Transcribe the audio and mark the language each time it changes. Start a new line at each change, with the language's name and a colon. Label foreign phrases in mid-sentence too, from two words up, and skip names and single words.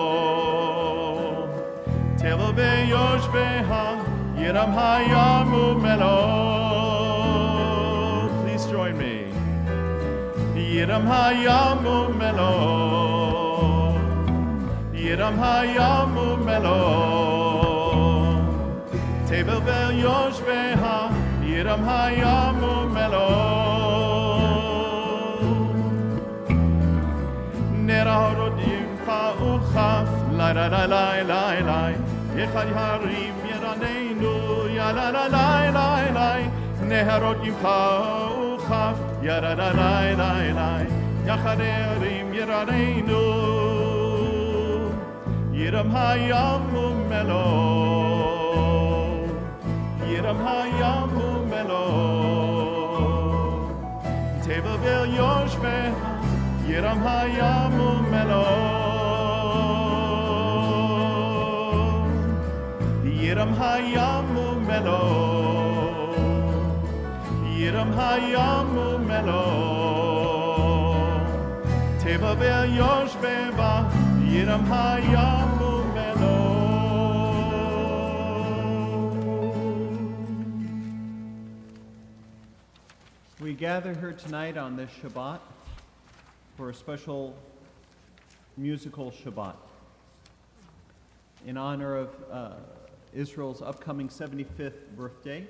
Hebrew: תבל ויושבי בה, ירעם הים ומלואו.
English: Please join me.
Hebrew: ירעם הים ומלואו, ירעם הים ומלואו, תבל ויושבי בה, ירעם הים ומלואו. נהרות ימחאו כף, la la la la la la. יחד הרים ירננו, ya la la la la la. נהרות ימחאו כף, ya la la la la la. יחד הרים ירננו, ירעם הים ומלואו, ירעם הים ומלואו. תבל ויושבי בה, ירעם הים ומלואו, ירעם הים ומלואו, ירעם הים ומלואו, תבל ויושבי בה, ירעם הים ומלואו.
English: We gather here tonight on this Shabbat for a special musical Shabbat in honor of Israel's upcoming 75th birthday.